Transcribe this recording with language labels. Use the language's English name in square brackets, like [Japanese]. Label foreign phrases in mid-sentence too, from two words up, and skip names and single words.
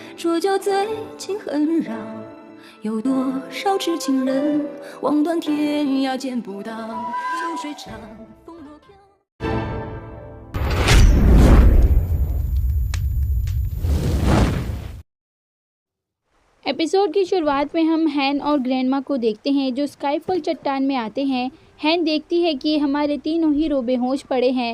[Chinese] 说酒醉情恨让，有多少痴情人望断天涯见不到，秋水长风若飘。 [Hindi] एपिसोड की शुरुआत में हम हैन और ग्रैंडमा को देखते हैं जो स्काईफॉल चट्टान में आते हैं। हैन देखती है कि हमारे तीनों हीरो बेहोश पड़े हैं।